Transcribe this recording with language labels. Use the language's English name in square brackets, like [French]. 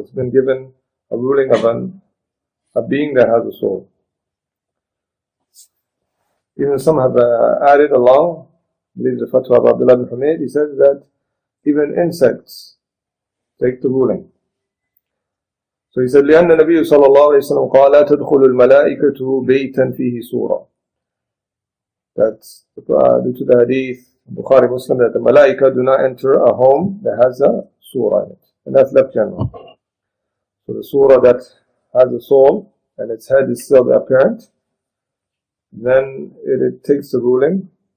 [English] It's been given a ruling of a being that has a soul. Even some have added along, I believe the fatwa of Abdullah bin Humayd, he says that even insects take the ruling. So he said, [Arabic] لأن النبي صلى الله عليه وسلم قال لا تدخل الملائكة بيتا فيه صورة. [English] That's due to the hadith, Bukhari Muslim, that the malaika do not enter a home that has a surah in it. And that's left general. So the surah that has a soul and its head is still apparent, then it takes the ruling.